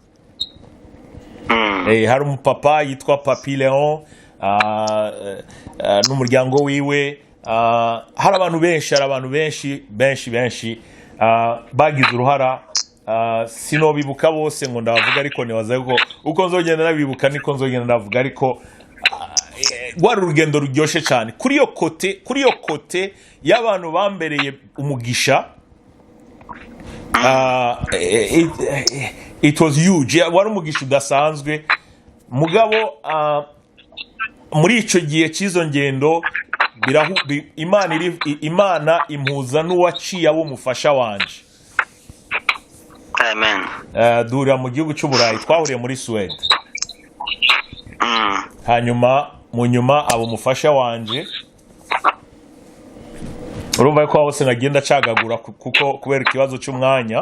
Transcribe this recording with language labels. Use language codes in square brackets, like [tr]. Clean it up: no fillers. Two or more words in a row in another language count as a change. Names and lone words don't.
[rn] Hari umupapa yitwa Papi Leon n'umuryango wiwe, hari abantu benshi bagize uruhara, sinobibuka bose ngo ndavuga ariko nibaza ko uko nzogenda nabibuka niko nzogenda ndavuga, ariko rwari urugendo ruryoshye cyane kuri iyo kote y'abantu bambereye umugisha. [en] It was huge, [rn] wari umugisha udasanzwe mugabo. Muri icyo gihe cy'izo ngendo Imana impuza n'uwaciye abo umufasha wanje. Amen. Duhurira mu gihugu cy'Uburayi, twahuriye muri Suède. Hanyuma mu nyuma abo umufasha wanje, urumva ko hose nagenda cagagura kuko kubera ikibazo cy'umwanya.